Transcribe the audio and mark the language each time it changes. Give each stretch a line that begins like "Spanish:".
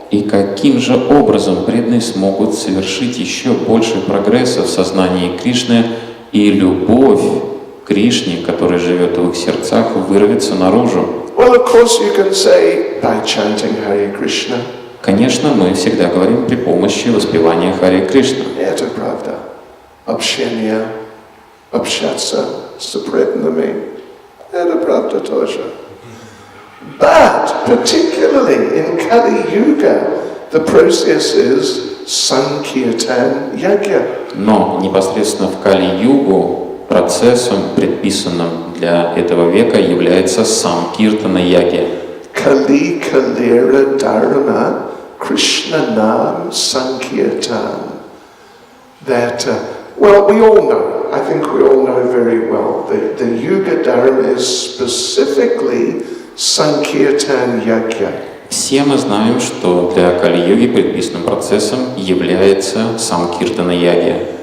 Russian: И каким же образом преданные смогут совершить еще больше прогресса в сознании Кришны, и любовь к Кришне, которая живет в их сердцах, вырвется наружу?
English: Well, of course you can say by chanting Hare Krishna.
Russian: Конечно, мы всегда говорим при помощи воспевания Харе Кришна. Это правда. Общение, общаться с преданными. Это правда тоже.
English: But particularly in Kali Yuga, the process is Sankirtan Yajna.
Russian: Но непосредственно в Кали-югу процессом, предписанным для этого века, является Санкиртана Яги.
Bangla: Kali Kalera Dharma Krishna Nam Sankirtan.
English: That, well, we all know, I think we all know very well, the Yuga Dharma is specifically Sankirtan Yajna.
Russian: Все мы знаем, что для Кали-юги предписанным процессом является Санкиртана Яги.